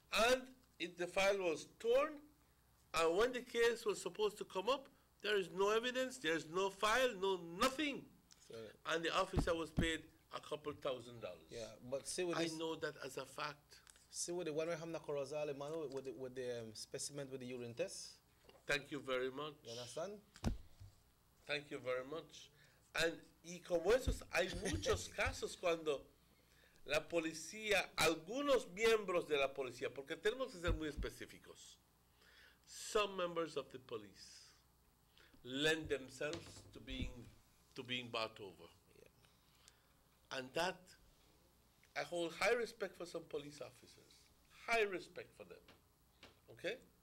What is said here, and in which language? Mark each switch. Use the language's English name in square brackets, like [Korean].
[English] And if the file was torn, and when the case was supposed to come up, there is no evidence, there's no file, nothing. So, and the officer was paid a couple $1,000. Yeah, but see with I this, know that as a fact. See with the one we have in Corozal, man, with the specimen with the urine test. Thank you very much. You understand? Thank you very much. [Spanish] Y como esos, hay muchos casos cuando la policía, algunos miembros de la policía, porque tenemos que ser muy específicos. [English] Some members of the police lend themselves to being bought over. Yeah. And that, I hold high respect for some police officers. High respect for them. Okay?